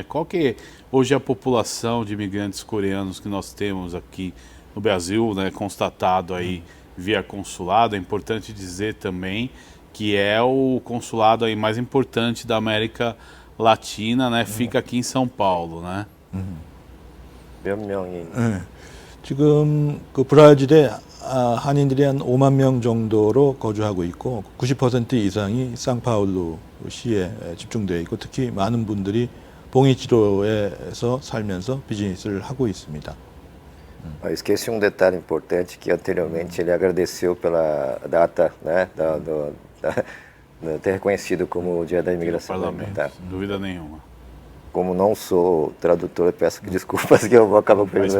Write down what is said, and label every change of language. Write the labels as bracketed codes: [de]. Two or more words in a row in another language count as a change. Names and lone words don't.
[pt] Qual que é hoje a população de imigrantes coreanos que nós temos aqui no Brasil, né? Constatado aí via consulado. É importante dizer também que é o consulado aí mais importante da América Latina, né? Fica aqui em São Paulo, né? [ko] 몇 명이? 지금 그 브라질에 한인들이 한 5만 명 정도로 거주하고 있고, 90% 이상이 상파울루 시에 집중되어 있고, 특히 많은 분들이 봉이지로에서 살면서 비즈니스를 하고 있습니다. [pt] Esqueci um detalhe importante, que anteriormente ele agradeceu pela data, né, de ter reconhecido como o Dia da Imigração. Parlamento, sem dúvida nenhuma. Como não sou tradutor, peço desculpas que eu vou acabar perdendo.